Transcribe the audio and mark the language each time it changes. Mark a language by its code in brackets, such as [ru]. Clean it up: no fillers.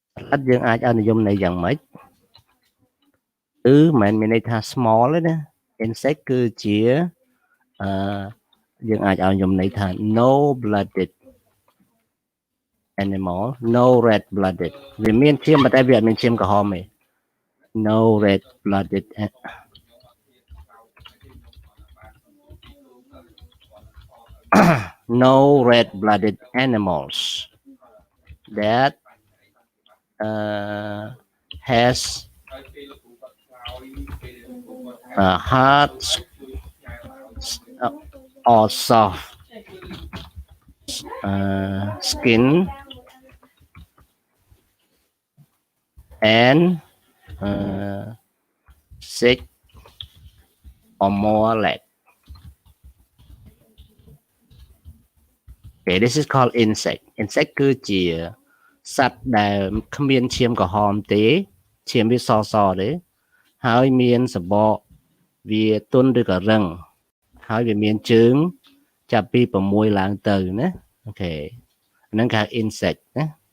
[km] សត្វល្អិតយើងអាចឲ្យនិយមន័យយ៉ាងម៉េចគឺមិនមែនមានន័យថា small ទេណា insect គឺជាយើងអាចឲ្យនិយមន័យថា [en] no blooded animal no red blooded [km] វាមានឈាមតែវាអត់មានឈាមក្រហមទេ [en] no red-blooded no red-blooded animals that has a hard uh, or soft skin and six or more legs. Okay, this is called insect. [km] Insect គឺជាសត្វដែលគ្មានឈាមក្រហមទេឈាមវាសទេហើយមានសបកវាទន់ឬក៏រឹងហើយវាមានជើងចាប់ពី6ឡើងទៅណាអូខេហ្នឹងគេហៅ insect ណា